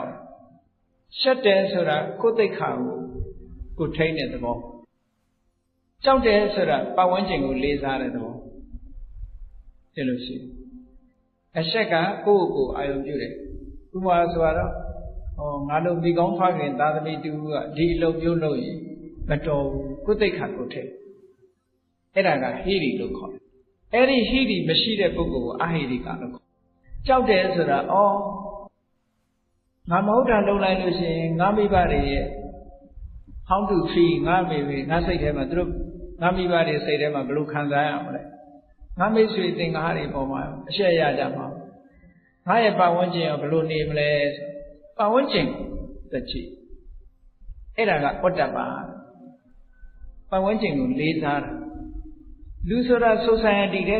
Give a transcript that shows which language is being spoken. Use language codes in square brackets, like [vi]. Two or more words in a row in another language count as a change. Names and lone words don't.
[my] က်တယ်ရှက်တယ်ဆိုတာကိုယ်သိက္ခာကိုထိန်းတဲ့သဘောကြောက်တယ်ဆိုတာပတ်ဝန်းကျင်ကိုလေးစားတဲ့သဘောဒီလိုရှိအရှက်ကကိုယ့်ကိုယ်အာရုံပြုတယ်ဥပမာဆိုတော့ငါတို့မိကောင်းဖခင်သာသမီတူကဒီအလုပ်မျိုးလုပ်ရင်မတော်ဘူးကိုယ်သိက္ခာကိုထိန်းအဲ့ဒါကဟိရိလို့ခေါ်တယ်အဲ့ဒီဟိရိမရှိတဲ့ပုဂ္ဂိုလ်ကိုအဟိရိကလို့ခေါ်ကြောက်တယ်ဆိုတာ ငါမဟုတ်တာလုပ်လိုက်လို့ရှိရင်ငါမိဘတွေရဲ့ [en] how to feel [my] ငါမိဘငါစိတ်ထဲမှာသူတို့ငါမိဘတွေစိတ်ထဲမှာဘယ်လိုခံစားရမလဲငါမိတ်ဆွေသင်္ကားတွေပေါ်မှာအရှက်ရ ကြမှာငါရဲ့ပတ်ဝန်းကျင်ရောဘယ်လိုနေမလဲပတ်ဝန်းကျင်သက်ချီအဲ့ဒါကဩတ္တပပတ်ဝန်းကျင်ကိုလေးစားတာလူဆိုတာ society ထဲ